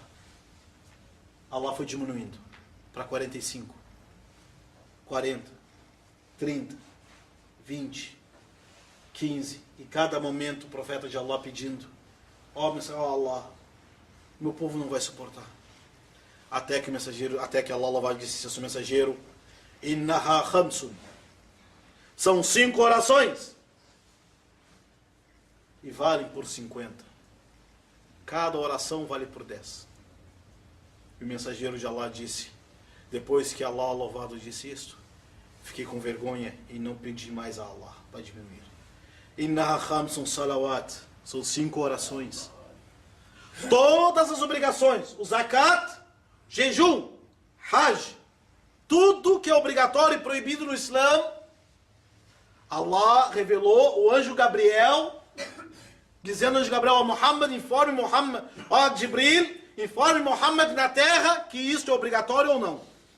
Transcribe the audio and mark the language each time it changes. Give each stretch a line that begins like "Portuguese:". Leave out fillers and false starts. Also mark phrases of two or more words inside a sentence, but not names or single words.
Portuguese: Allah foi diminuindo para 45, 40, 30, 20, 15, e cada momento o profeta de Allah pedindo: ó Allah, meu povo não vai suportar. Até que o mensageiro, até que Allah louvado disse ao seu mensageiro:
Arabic: إنها خمس.
Portuguese: São 5 orações. E valem por 50. Cada oração vale por 10. E o mensageiro de Allah disse, depois que Allah louvado disse isto, fiquei com vergonha e não pedi mais a Allah para diminuir.
Arabic: إنها خمس صلوات.
Portuguese: São 5 orações. Todas as obrigações, o zakat, jejum, hajj, tudo que é obrigatório e proibido no Islã, Allah revelou o anjo Gabriel, dizendo ao anjo Gabriel: ó Muhammad, informe Muhammad, ó Jibril, informe Muhammad na terra que isto é obrigatório ou não.